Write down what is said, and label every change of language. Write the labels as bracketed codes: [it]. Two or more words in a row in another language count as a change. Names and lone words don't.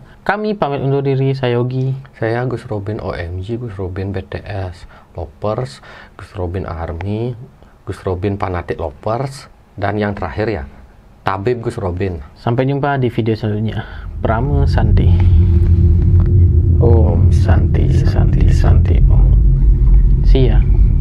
[id] Kami pamit undur diri, saya Yogi. Saya Gus Robin OMG, Gus Robin BTS Lovers, Gus Robin Army, Gus Robin Fanatic Lovers, dan yang terakhir ya, Tabib Gus Robin. Sampai jumpa di video selanjutnya. [sa] परम शान्ति। ॐ शान्ति शान्ति शान्ति ॐ. [en] See ya.